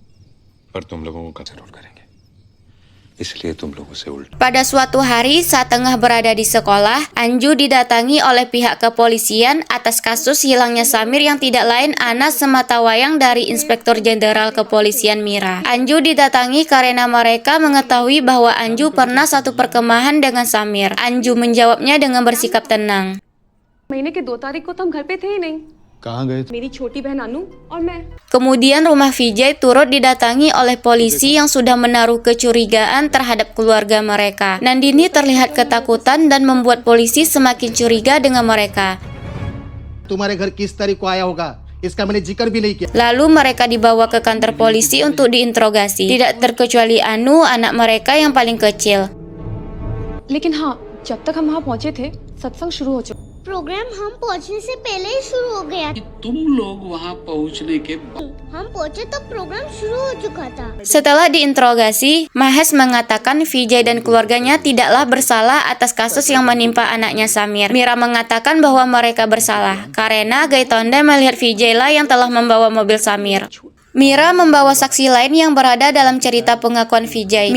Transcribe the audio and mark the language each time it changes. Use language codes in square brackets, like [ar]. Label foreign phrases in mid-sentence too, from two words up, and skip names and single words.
[id] Pada suatu hari saat tengah berada di sekolah, Anju didatangi oleh pihak kepolisian atas kasus hilangnya Samir yang tidak lain Anas Sematawayang dari Inspektur Jenderal Kepolisian Mira. Anju didatangi karena mereka mengetahui bahwa Anju pernah satu perkemahan dengan Samir. Anju menjawabnya dengan bersikap tenang. [hi] महीने के 2 तारीख को तो हम घर पे थे ही नहीं। मेरी छोटी बहन अनु और मैं। [id] Kemudian rumah Vijay turut didatangi oleh polisi yang sudah menaruh kecurigaan terhadap keluarga mereka. Nandini terlihat ketakutan dan membuat polisi semakin curiga dengan mereka. Lalu mereka dibawa ke kantor polisi untuk diinterogasi. Tidak terkecuali Anu, anak mereka yang paling kecil. [hi] लेकिन हाँ, जब तक हम वहाँ पहुँचे थे, सत्संग शुरू हो चुका। प्रोग्राम हम पहुंचने से पहले ही शुरू हो गया। तुम लोग वहाँ पहुँचने के हम पहुंचे तो प्रोग्राम शुरू हो चुका था। [id] Setelah diinterogasi, Mahes mengatakan Vijay dan keluarganya tidaklah bersalah atas kasus yang menimpa anaknya Samir. Mira mengatakan bahwa mereka bersalah karena Gaitonde melihat Vijay lah yang telah membawa mobil Samir. Mira membawa saksi lain yang berada dalam cerita pengakuan Vijay.